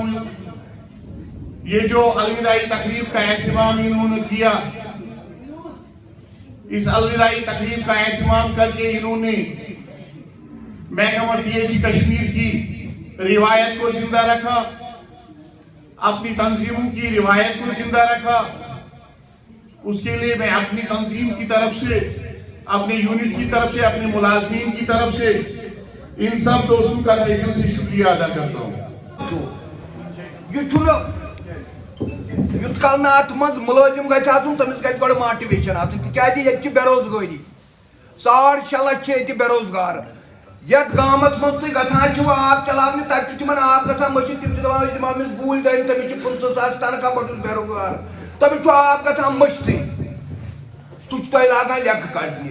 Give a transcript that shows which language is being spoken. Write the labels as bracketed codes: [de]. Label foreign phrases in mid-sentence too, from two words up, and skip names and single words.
[ur] یہ جو الوداعی تقریب کا اہتمام انہوں نے کیا، اس الوداعی تقریب کا اہتمام کر کے انہوں نے محکمہ PHE کشمیر کی روایت کو زندہ رکھا، اپنی تنظیموں کی روایت کو زندہ رکھا۔ اس کے لیے میں اپنی تنظیم کی طرف سے، اپنے یونٹ کی طرف سے، اپنے ملازمین کی طرف سے ان سب دوستوں کا تہہ دل سے شکریہ ادا کرتا ہوں۔ [ks] یوت کال نا ات مز ملازم گژھِ آسُن تٔمِس گژھِ گۄڈٕ ماٹِویشن آسٕنۍ، تِکیازِ ییٚتہِ چھِ بے روزگٲری 6.5 لچھ چھِ ییٚتہِ بے روزگار۔ یتھ گامس مز تُہۍ گژھان چھِو آب چلاونہِ تتہِ چھُ تِمن آب گژھان مٔشِتھ، تِم چھِ دپان أسۍ دِمہو أمِس گوٗلۍ دٲرِتھ، تٔمِس چھِ 50,000 تنخواہ بہٕ چھُس بے روزگار، تٔمِس چھُ آب گژھان مٔشتھٕے، سُہ چھُ تۄہہِ لاگان لیکھٕ کڑنہِ۔